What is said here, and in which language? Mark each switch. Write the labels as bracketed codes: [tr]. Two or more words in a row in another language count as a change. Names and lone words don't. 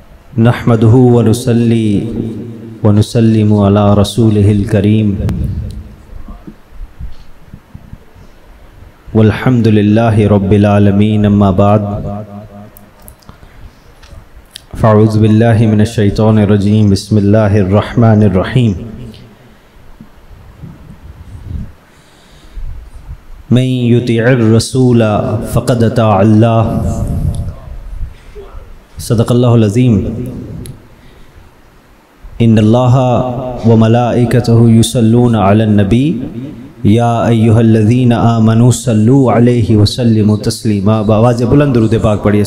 [ar] نحمده ونصلي ونسلم على رسوله الكريم والحمد لله رب العالمين أما بعد فأعوذ بالله من الشيطان الرجيم بسم الله الرحمن الرحيم من يطع الرسول فقد أطاع الله صدق الله العظيم إن الله وملائكته يصلون على النبي يا أيها الذين آمنوا صلوا عليه وسلموا تسليما. [ur] آواز بلند درود پاک پڑھیے.